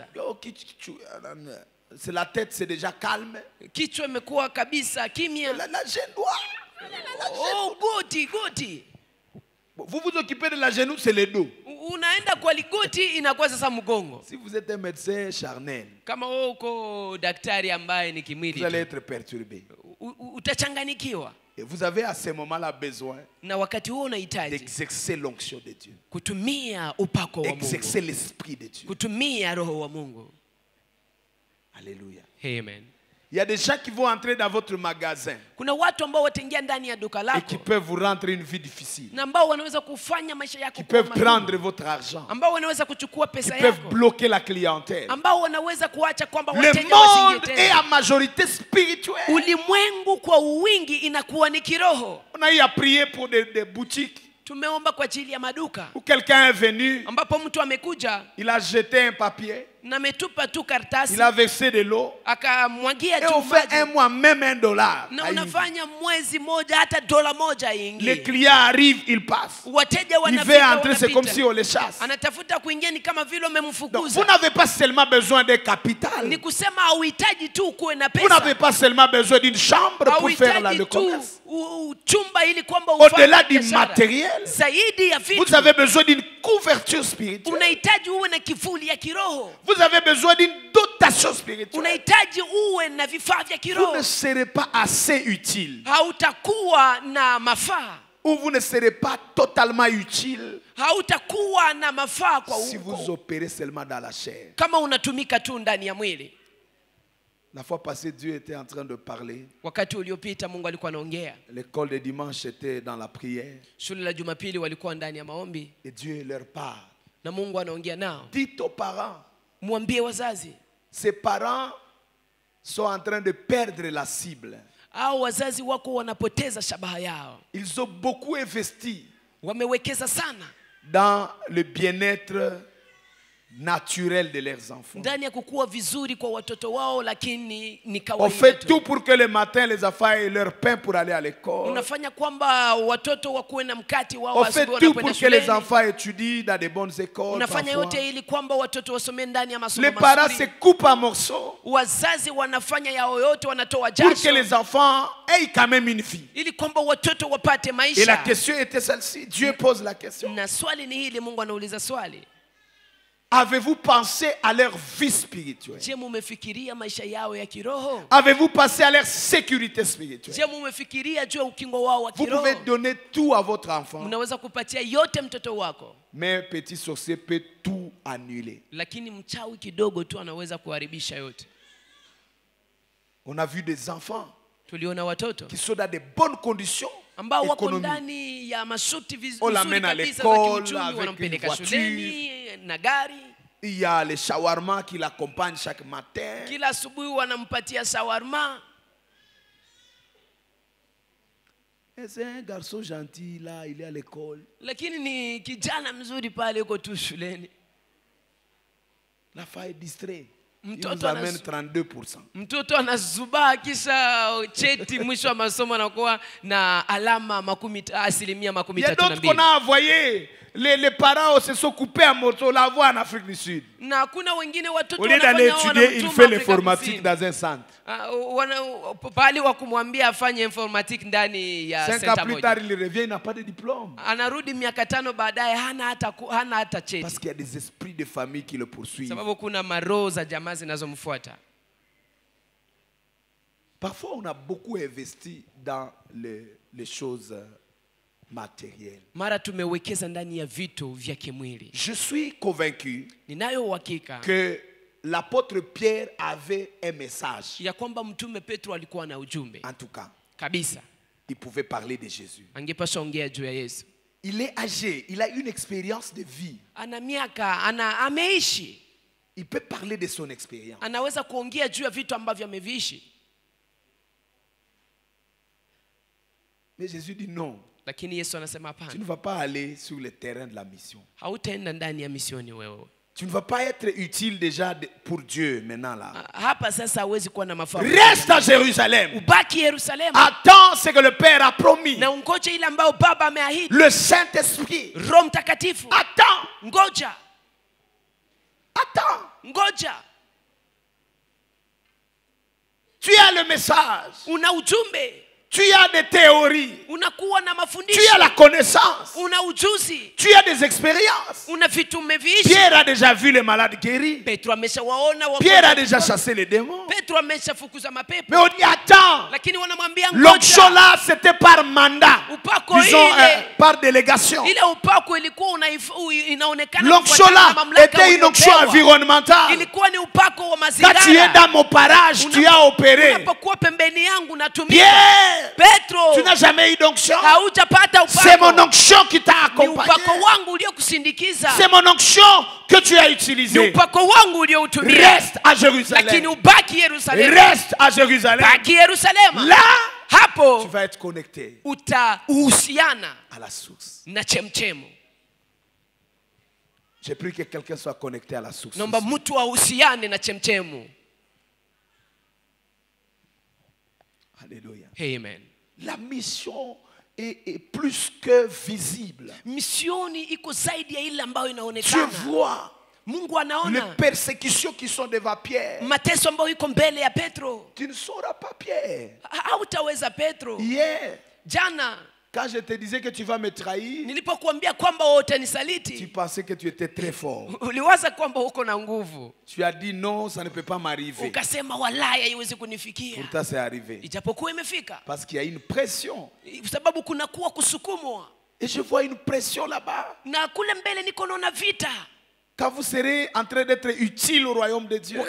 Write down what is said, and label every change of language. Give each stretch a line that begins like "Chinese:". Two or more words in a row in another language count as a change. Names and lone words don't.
French: C'est la tête, c'est déjà calme.
Swahili: Kichwa imekuwa kabisa kimya.
French: La genou.
Swahili: Oh, goti.
French: Vous vous occupez de la genou, c'est le dos.
Swahili: Unaenda kwa ligoti, inakuwa sasa mgongo.
French: Si vous êtes un médecin charnel,
Swahili: Kama wewe uko daktari ambaye ni kimwili
French: vous allez tu, être perturbé.
Swahili: utachanganikiwa.
French: Et vous avez à ce moment-là besoin
Swahili: Na wakati huo unahitaji
French: d'exercer l'onction de Dieu.
Swahili: kutumia upako wa Mungu,
French: Exercer l'esprit de Dieu.
Swahili: kutumia roho wa Mungu.
French: Alléluia.
Swahili: Amen.
French: Il y a des gens qui vont entrer dans votre magasin
Swahili: Kuna watu ambao wataingia ndani ya duka
French: et
Swahili: lako
French: qui peuvent vous rendre une vie difficile.
Swahili: na ambao wanaweza kufanya maisha yako
French: Qui
Swahili: kuwa
French: peuvent
Swahili: magumu,
French: prendre votre argent.
Swahili: ambao wanaweza kuchukua
French: Qui
Swahili: pesa
French: peuvent
Swahili: yako,
French: bloquer la clientèle.
Swahili: ambao wanaweza kuacha kwamba
French: Le
Swahili: wateja wasiingie
French: monde est
Swahili: tena.
French: en majorité spirituelle.
Swahili: Ulimwengu kwa uwingi inakuwa ni kiroho.
French: On a eu à prier pour des boutiques
Swahili: Tumeomba kwa ajili ya maduka
French: où quelqu'un est venu,
Swahili: ambapo mtu amekuja
French: il a jeté un papier.
Swahili: na ametupa tu
French: Il
Swahili: karatasi
French: a versé de l'eau.
Swahili: akamwagia
French: Et
Swahili: tu
French: on fait un
Swahili: maji
French: mois, même $1.
Swahili: na unafanya mwezi moja hata dola moja
French: Les
Swahili: ingie.
French: clients arrivent, ils passent.
Swahili: Wateja
French: Il veut
Swahili: wanafika
French: entrer, c'est comme si
Swahili: wanapita.
French: on les chasse.
Swahili: Anatafuta kuingia ni kama vile
French: Donc, vous
Swahili: umemfukuza.
French: n'avez pas seulement besoin d'un capital.
Swahili: Ni kusema hauhitaji tu kuwe na
French: Vous n'avez
Swahili: pesa.
French: pas seulement besoin d'une chambre pour faire le
Swahili: Hauhitaji tu
French: commerce.
Swahili: chumba ili kwamba
French: Au-delà
Swahili: ufanye
French: du
Swahili: biashara.
French: matériel,
Swahili: Zaidi ya
French: vous
Swahili: vitu
French: avez besoin d'une couverture spirituelle.
Swahili: unahitaji uwe na kivuli ya kiroho.
French: Vous avez besoin d'une dotation spirituelle.
Swahili: Unahitaji uwe na vifaa vya
French: Vous
Swahili: kiroho.
French: ne serez pas assez utile.
Swahili: Hautakuwa na mafaa.
French: Ou vous ne serez pas totalement utile
Swahili: Hautakuwa na mafaa kwa
French: si vous
Swahili: huko
French: opérez seulement dans la chair.
Swahili: kama unatumika tu ndani ya mwili.
French: La fois passée, Dieu était en train de parler.
Swahili: Wakati uliopita Mungu alikuwa anaongea.
French: L'école de dimanche était dans la prière.
Swahili: Shule la Jumapili walikuwa ndani ya maombi
French: Et Dieu leur parle.
Swahili: na Mungu anaongea nao.
French: Dites aux parents,
Swahili: Mwambie wazazi,
French: ces parents sont en train de perdre la cible.
Swahili: au wazazi wako wanapoteza shabaha yao.
French: Ils ont beaucoup investi
Swahili: Wamewekeza sana
French: dans le bien-être naturel de leurs enfants.
Swahili: ndani ya kukua vizuri kwa watoto wao, lakini ni
French: On
Swahili: kawaida
French: fait
Swahili: tu.
French: tout pour que le matin, les enfants aient leur pain pour aller à l'école.
Swahili: Unafanya kwamba watoto wakuwe na mkati wao
French: On fait
Swahili: asubuhi
French: tout
Swahili: wanapoenda
French: pour que les
Swahili: shuleni.
French: enfants étudient dans de bonnes écoles.
Swahili: Unafanya
French: parfois.
Swahili: yote ili kwamba watoto wasomee ndani ya masomo
French: Les parents se
Swahili: mazuri.
French: coupent en morceaux
Swahili: Wazazi wanafanya yao yote, wanatoa
French: pour que
Swahili: jasho
French: les enfants aient quand même une vie.
Swahili: ili kwamba watoto wapate
French: Et la
Swahili: maisha.
French: question était celle-ci. Dieu pose la question.
Swahili: Na swali ni hili, Mungu anauliza swali.
French: Avez-vous pensé à leur vie spirituelle?
Swahili: Je, mumefikiria maisha yao ya kiroho?
French: Avez-vous pensé à leur sécurité spirituelle?
Swahili: Je, mumefikiria juu ya ukingo wao wa
French: Vous
Swahili: kiroho?
French: pouvez donner tout à votre enfant,
Swahili: Mnaweza kupatia yote mtoto wako,
French: mais un petit sorcier peut tout annuler.
Swahili: lakini mchawi kidogo tu anaweza kuharibisha yote.
French: On a vu des enfants
Swahili: Tuliona watoto
French: qui sont dans de bonnes conditions
Swahili: ambao wako
French: économiques.
Swahili: ndani ya mashuti
French: On
Swahili: vizuri
French: l'amène à
Swahili: kabisa za
French: l'école
Swahili: kiuchumi,
French: avec
Swahili: wanampeleka
French: une voiture.
Swahili: shuleni na gari.
French: Il y a les shawarma qui l'accompagnent chaque matin.
Swahili: Kila asubuhi wanampatia shawarma.
French: Et c'est un garçon gentil, là, il est à l'école.
Swahili: Lakini ni kijana mzuri pale, yuko tu shuleni.
French: La femme est distraite. Il
Swahili: Mtoto
French: nous amène
Swahili: anas-
French: 32%.
Swahili: Mtoto anazubaa kisha cheti mwisho wa masomo anakuwa na alama asilimia
French: Il y a d'autres qu'on
Swahili: 32.
French: a envoyés. Les parents se sont coupés en moto, la voie en Afrique du Sud.
Swahili: Na kuna wengine watoto
French: Au lieu d'aller
Swahili: wanafanya
French: étudier, il
Swahili: wanamtuma
French: fait
Swahili: Afrika
French: l'informatique
Swahili: Kusini.
French: dans un centre.
Swahili: Pahali wa kumwambia afanye informatique ndani ya
French: 5 ans
Swahili: center
French: plus
Swahili: moja.
French: tard, il revient, il n'a pas de diplôme.
Swahili: Anarudi miaka 5 baadaye hana hata cheti,
French: Parce qu'il y a des esprits de famille qui le poursuivent.
Swahili: sababu kuna maroho za jamaa zinazomfuata.
French: Parfois, on a beaucoup investi dans les choses matérielles.
Swahili: Mara tumewekeza ndani ya vitu vya kimwili.
French: Je suis convaincu
Swahili: Ninayo uhakika
French: que l'apôtre Pierre avait un message.
Swahili: ya kwamba mtume Petro alikuwa na ujumbe
French: En tout cas,
Swahili: kabisa,
French: il pouvait parler de Jésus.
Swahili: angepaswa ongea juu ya Yesu.
French: Il est âgé, il a une expérience de vie.
Swahili: Ana miaka, ameishi,
French: Il peut parler de son expérience.
Swahili: anaweza kuongea juu ya vitu ambavyo ameviishi.
French: Mais Jésus dit non,
Swahili: Lakini Yesu anasema
French: tu ne
Swahili: hapana,
French: vas pas aller sur le terrain de la mission.
Swahili: hautaenda ndani ya misioni wewe.
French: Tu ne vas pas être utile déjà pour Dieu maintenant là.
Swahili: Hapa sasa hawezi kuwa na mafao.
French: Reste à Jérusalem.
Swahili: Ubaki Yerusalemu
French: Attends ce que le Père a promis.
Swahili: na ungoje ile ambayo Baba ameahidi.
French: Le Saint-Esprit.
Swahili: Roho Mtakatifu,
French: Attends.
Swahili: ngoja,
French: Attends.
Swahili: ngoja.
French: Tu as le message.
Swahili: Una ujumbe,
French: Tu as des théories.
Swahili: unakuwa na
French: Tu
Swahili: mafundisho,
French: as la connaissance.
Swahili: una ujuzi,
French: Tu as des expériences.
Swahili: una vitu umeviishi.
French: Pierre a déjà vu les malades guéris.
Swahili: Petro ameshawaona wagonjwa.
French: Pierre a déjà chassé les démons.
Swahili: Petro ameshafukuza mapepo.
French: Mais on dit attends.
Swahili: Lakini wanamwambia
French: L'onction
Swahili: ngoja.
French: là, c'était par mandat.
Swahili: Upako
French: Disons
Swahili: ile,
French: par délégation.
Swahili: ile upako ilikuwa inaonekana
French: L'onction
Swahili: kufuatana na
French: là
Swahili: mamlaka
French: était une onction
Swahili: uliopewa.
French: environnementale.
Swahili: Ilikuwa ni upako wa
French: Quand
Swahili: mazingira.
French: tu es dans mon parage, tu as opéré.
Swahili: Unapokuwa pembeni yangu natumia.
French: Pierre,
Swahili: Petro,
French: tu n'as jamais eu d'onction.
Swahili: haujapata
French: C'est mon
Swahili: upako.
French: onction qui t'a
Swahili: Ni
French: accompagné.
Swahili: upako wangu uliokusindikiza.
French: C'est mon onction que tu as
Swahili: Ni
French: utilisé.
Swahili: upako wangu ulioutumia.
French: Reste à
Swahili: Lakini
French: Jérusalem.
Swahili: ubaki Yerusalemu.
French: Reste à Jérusalem.
Swahili: Baki Yerusalemu.
French: Là, tu
Swahili: Hapo
French: vas être connecté
Swahili: utahusiana
French: à la source.
Swahili: na chemchemu.
French: J'ai pris que quelqu'un soit connecté à la source.
Swahili: Naomba mtu ahusiane na chemchemu.
French: Alléluia.
Swahili: Amen.
French: La mission est plus que visible.
Swahili: Misioni iko zaidi ya ile ambayo
French: Tu
Swahili: inaonekana.
French: vois
Swahili: Mungu
French: les
Swahili: anaona
French: persécutions qui sont devant Pierre.
Swahili: mateso ambayo iko mbele ya Petro.
French: Tu ne sauras pas Pierre.
Swahili: Hautaweza Petro.
French: Hier,
Swahili: Jana
French: quand je te disais que tu vas me trahir,
Swahili: nilipokuambia kwamba
French: tu
Swahili: utanisaliti,
French: pensais que tu étais très fort.
Swahili: uliwaza kwamba uko na nguvu.
French: Tu as dit non, ça ne peut pas m'arriver.
Swahili: Ukasema walaya haiwezi kunifikia.
French: Pourtant, c'est arrivé.
Swahili: Ijapokuwa imefika.
French: Parce qu'il y a une pression.
Swahili: Sababu kuna kuwa kusukumwa.
French: Et je vois une pression là-bas.
Swahili: Na kule mbele niko naona vita.
French: Quand vous serez en train d'être utile au royaume de Dieu.